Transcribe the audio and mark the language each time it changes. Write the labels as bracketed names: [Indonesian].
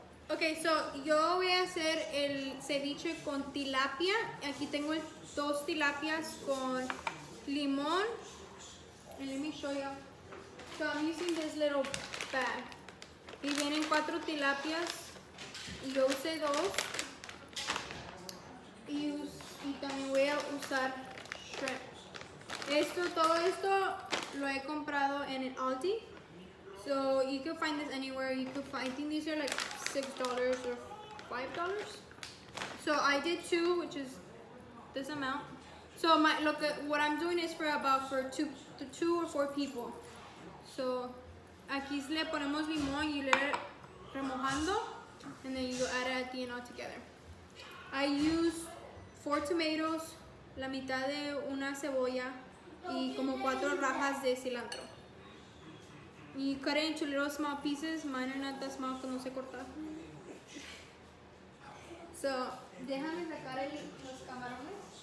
[Spanish] Ok, so yo voy a hacer el ceviche con tilapia. Aquí tengo dos tilapias con limón. [English] And let me show you. So I'm using this little bag. [Spanish] Y vienen 4 tilapias. Y yo usé 2. Y también voy a usar shrimp. Todo esto lo he comprado en el Aldi. [English] So you can find this anywhere. You could find, I think these are like $6 or $5. So I did 2, which is this amount. So what I'm doing is for 2 or 4 people. So [Spanish] aquí le ponemos limón y le remojando, [English] and then you add it at the end all together. I used 4 tomatoes, [Spanish] la mitad de una cebolla y como 4 rajas de cilantro. [English] You cut it into little small pieces. Mine are not that small because [Spanish] no sé cortar. So, déjame sacar los camarones.